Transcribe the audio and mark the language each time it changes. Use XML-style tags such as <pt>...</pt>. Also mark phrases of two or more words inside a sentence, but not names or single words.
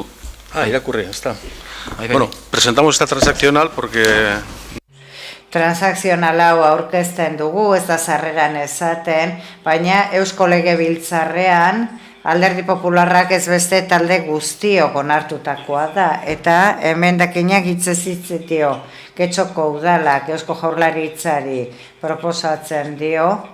<eu>Irakurri,</eu> <es>está. Bueno, presentamos esta transaccional porque...</es> <eu>Transakzional hau aurkezten dugu, ez da sarreran esaten, baina Eusko Legebiltzarrean Alderdi Popularrak ez beste talde guztiok onartutakoa da, eta emendakinak hitzez hitzetio Getxoko udalak Eusko Jaurlaritzari proposatzen dio,</eu>